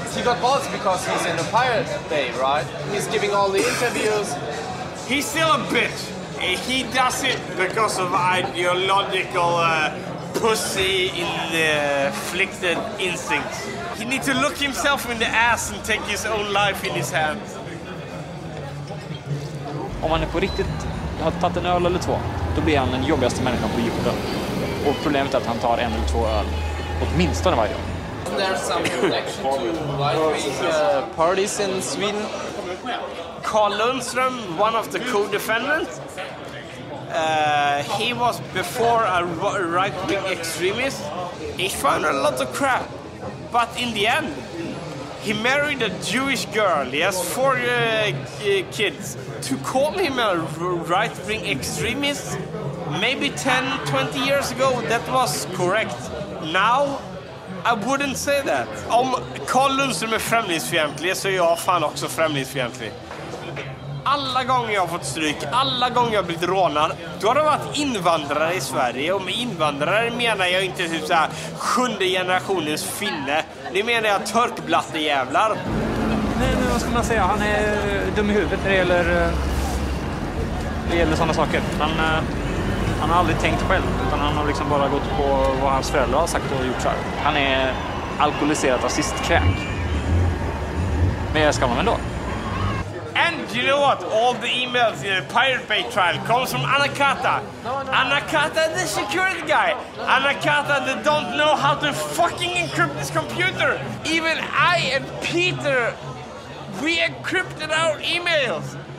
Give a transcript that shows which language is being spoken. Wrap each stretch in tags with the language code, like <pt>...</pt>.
<en>He got balls because he's in the Pirate Bay, right? He's giving all the interviews. He's still a bitch. He does it because of ideological pussy-inflicted instincts. He needs to look himself in the ass and take his own life in his hands.</en> <sv>Om man är på riktigt har tagit en öl eller två, då blir han den jobbigaste människan på jorden. Och problemet är att han tar en eller två öl åtminstone varje dag.</sv> <en>There's some connection to right-wing parties in Sweden. Carl Lundström, one of the co-defendants, he was before a right-wing extremist. He found a lot of crap, but in the end, he married a Jewish girl. He has 4 kids. To call him a right-wing extremist, maybe 10-20 years ago, that was correct. Now, I wouldn't say that.</en> <sv>Om Carl Lundström är främlingsfientlig så är jag fan också främlingsfientlig. Alla gånger jag har fått stryk, alla gånger jag har blivit rånad, då har det varit invandrare i Sverige. Och med invandrare menar jag inte typ såhär 7:e generationens finne. Det menar jag törkblattejävlar. Nej, men vad ska man säga? Han är dum i huvudet när det gäller sådana saker. Han har aldrig tänkt själv, utan han har liksom bara gått på vad hans föräldrar har sagt och gjort så här. Han är alkoholiserat rasistkräk. Men jag ska man ändå.</sv> <en>And you know what? All the emails in the Pirate Bay trial comes from Anakata. Anakata, the security guy. Anakata, that don't know how to fucking encrypt this computer. Even I and Peter, we encrypted our emails.</en>